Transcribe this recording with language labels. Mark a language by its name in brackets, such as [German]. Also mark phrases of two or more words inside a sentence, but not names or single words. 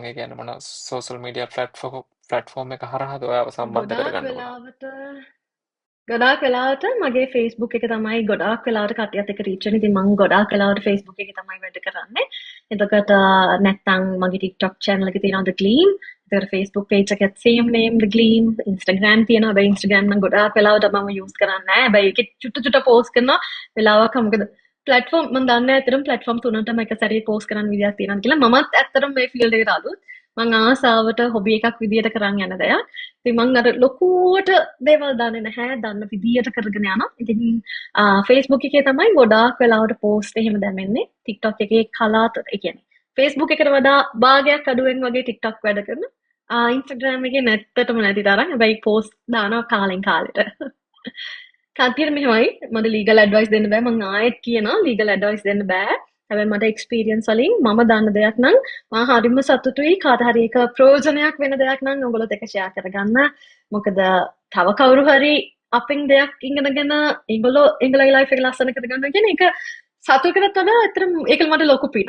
[Sinhala] ඒ කියන්නේ මොන [English] social media platform [Sinhala] එක හරහාද ඔයාව සම්බන්ධ කරගන්න පුළුවන්? ගොඩාක් වෙලාවට මගේ Facebook එක තමයි ගොඩාක් වෙලාවට කට්ටියත් එක්ක රීච් වෙන්නේ. ඉතින් මම ගොඩාක් වෙලාවට Facebook එකේ තමයි වැඩ කරන්නේ. එතකොට නැත්තම් මගේ TikTok channel එකේ තියෙනවා The Gleam. එතකොට Facebook page එකත් [English] same name [Sinhala] The Gleam. Instagram තියෙනවා. හැබැයි Instagram නම් ගොඩාක් වෙලාවට මම use කරන්නේ නැහැ. හැබැයි ඒකේ චුට්ට post කරනවා වෙලාවක් මොකද platform මම දන්නේ ඇත්තටම platform තුනටම එක සැරේ post කරන්න විදියක් තියෙනවා කියලා. මමත් ඇත්තටම මේ field එකට අලුත්. මං ආසාවට හොබි එකක් විදියට කරන් යන දෙයක්. ඉතින් මං අර ලොකුවට දේවල් දන්නේ නැහැ. දන්න විදියට කරගෙන යනවා. ඉතින් Facebook එකේ තමයි ගොඩාක් වෙලාවට post එහෙම දැම්මන්නේ. TikTok එකේ කලාතුරකින් ඒ කියන්නේ Facebook එකට වඩා භාගයක් අඩුවෙන් වගේ TikTok වැඩ කරන. Instagram එකේ නැත්තටම නැති තරම්. හැබැයි post දානවා කාලෙන් කාලෙට. කන්තියට මෙහෙමයි මට [English] legal advice [Sinhala] දෙන්න බෑ. මං ආයෙත් කියනවා [English] legal advice [Sinhala] දෙන්න බෑ. හැබැයි මට එක්ස්පීරියන්ස් වලින් මම දන්න දෙයක් නම් මම හරිම සතුටුයි කාට හරි එක ප්‍රයෝජනයක් වෙන දෙයක් නම් ඔයගොල්ලොත් එක ෂෙයා කරගන්න. මොකද තව කවුරු හරි අපෙන් දෙයක් ඉගෙනගෙන ඒගොල්ලෝගේ ලයිෆ් එක ලස්සන කරගන්න කියන එක සතුටකට වඩා ඇත්තටම ඒක මට ලොකු පිනක්.